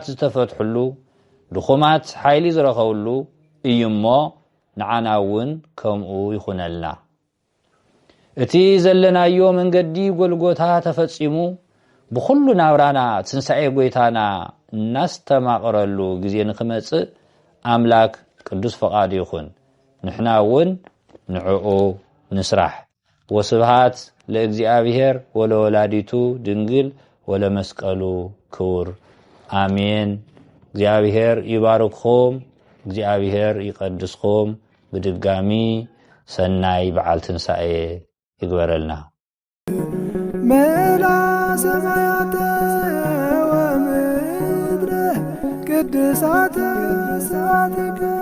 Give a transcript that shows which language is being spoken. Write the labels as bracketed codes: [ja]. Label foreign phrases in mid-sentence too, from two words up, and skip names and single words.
[ti] ዝተፈትሑሉ ድኹማት ሓይሊ ዝረኸውሉ እዩሞ ንዓና እውን ከምኡ ይኹነልና እቲ ዘለናዮ መንገዲ ጎልጎታ ተፈጺሙ ብኩሉ ናብራና ትንሳኤ ጎይታና እናስተማቕረሉ ግዜ ንክመጽእ ኣምላክ ቅዱስ ፈቃዱ ይኹን ንሕና እውን ንዕኡ [gez] ንስራሕ ወስብሃት ለእግዚአብሔር ወለወላዲቱ ድንግል ወለመስቀሉ ክቡር አሜን [ti] እግዚአብሔር ይባርክኩም እግዚአብሔር ይቀድስኩም በድጋሚ ሰናይ በዓል ትንሳኤ ይግበረልና [gez] መላ ሰማያተ ወምድረ ቅድሳተ